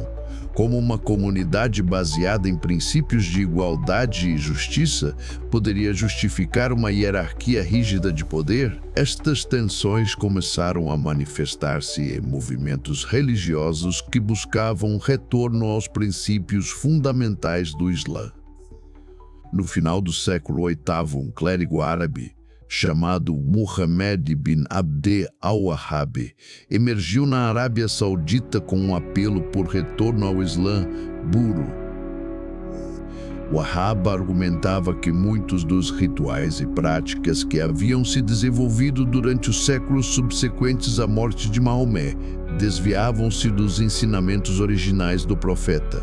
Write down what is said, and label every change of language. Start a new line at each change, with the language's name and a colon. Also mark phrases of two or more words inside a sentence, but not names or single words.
Portuguese: Como uma comunidade baseada em princípios de igualdade e justiça poderia justificar uma hierarquia rígida de poder? Estas tensões começaram a manifestar-se em movimentos religiosos que buscavam um retorno aos princípios fundamentais do Islã. No final do século VIII, um clérigo árabe, chamado Muhammad bin Abd al-Wahhab, emergiu na Arábia Saudita com um apelo por retorno ao Islã, Buru. Wahhab argumentava que muitos dos rituais e práticas que haviam se desenvolvido durante os séculos subsequentes à morte de Maomé desviavam-se dos ensinamentos originais do profeta.